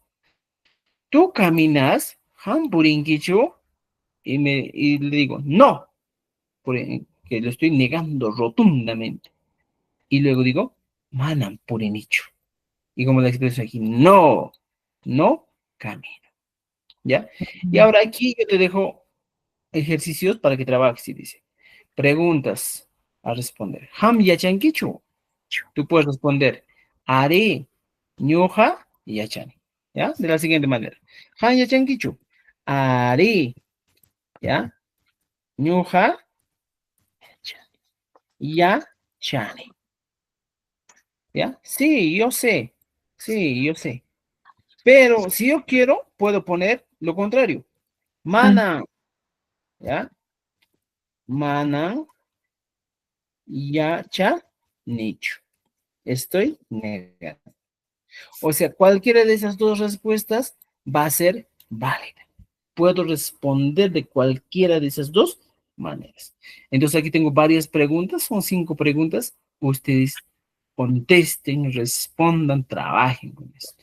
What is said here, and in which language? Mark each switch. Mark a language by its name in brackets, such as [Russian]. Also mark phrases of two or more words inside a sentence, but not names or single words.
[Spanish] Tú caminas, Hampurinkichu, y le digo, no, que lo estoy negando rotundamente. Y luego digo, [Quechua] Manan Purinichu. [Spanish] Y como la expreso aquí, no, no camino. ¿Ya? Y ahora aquí yo te dejo ejercicios para que trabajes y dice, preguntas a responder. [Quechua] Ham yachankichu. [Spanish] Tú puedes responder, haré, [Quechua] ñoja y yachani. [Spanish] ¿Ya? De la siguiente manera. [Quechua] Ham yachankichu. Haré, ¿ya? Ñoja, yachani. [Spanish] ¿Ya? Sí, yo sé. Sí, yo sé. Pero si yo quiero, puedo poner lo contrario. [Quechua] Mana, ¿ya? Mana, yacha, nicho. [Spanish] Estoy negando. O sea, cualquiera de esas dos respuestas va a ser válida. Puedo responder de cualquiera de esas dos maneras. Entonces aquí tengo varias preguntas, son 5 preguntas. Ustedes contesten, respondan, trabajen con esto.